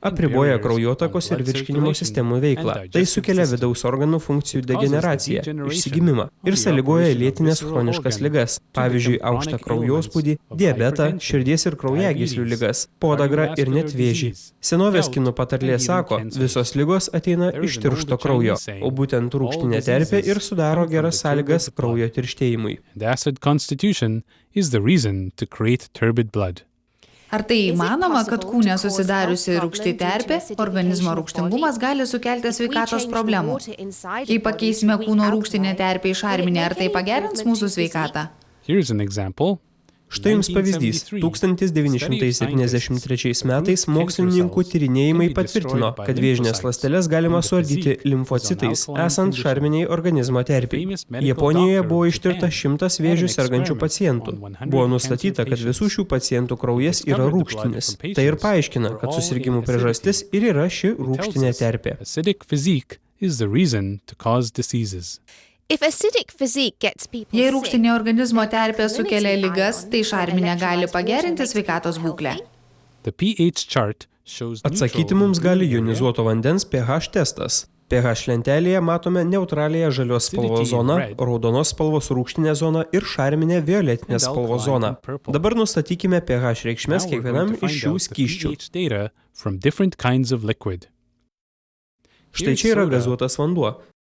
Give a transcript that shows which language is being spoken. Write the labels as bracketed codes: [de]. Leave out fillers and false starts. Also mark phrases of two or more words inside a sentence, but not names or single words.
[lt] apriboja kraujotakos ir virškinimo sistemų veiklą. Tai sukelia vidaus organų funkcijų degeneraciją, išsigimimą ir sąlygoja lėtines chroniškas ligas, pavyzdžiui, aukštą kraujospūdį, diabetą, širdies ir kraujagyslių ligas, podagrą ir net vėžį. Senovės kinų patarlė sako, visos ligos ateina iš tiršto kraujo, o būtent rūgštinė terpė ir sudaro geras sąlygas kraujo tirštėjimui. [en] The acid constitution is the reason to create turbid blood. [lt] Ar tai įmanoma, kad kūne susidariusi rūgšti terpė, organizmo rūgštingumas gali sukelti sveikatos problemų? Jei pakeisime kūno rūgštinę terpę į šarminę, ar tai pagerins mūsų sveikatą? [en] Here's an example. [lt] Štai jums pavyzdys. 1973 metais mokslininkų tyrinėjimai patvirtino, kad vėžinės ląsteles galima suardyti limfocitais, esant šarminiai organizmo terpiai. Japonijoje buvo ištirta 100 vėžių sergančių pacientų. Buvo nustatyta, kad visų šių pacientų kraujas yra rūgštinis. Tai ir paaiškina, kad susirgimų priežastis ir yra ši rūgštinė terpė. [en] Acidic physique is the reason to cause diseases. [lt] Jei rūgštinė organizmo terpė sukelia ligas, tai šarminė gali pagerinti sveikatos būklę. [en] The pH chart shows [lt] Atsakyti mums gali jonizuoto vandens pH testas. pH lentelėje matome neutraliąją žalios spalvos zoną, raudonos spalvos rūgštinę zoną ir šarminę violetinės spalvos zoną. Dabar nustatykime pH reikšmes kiekvienam iš šių skysčių. Štai čia yra gazuotas vanduo.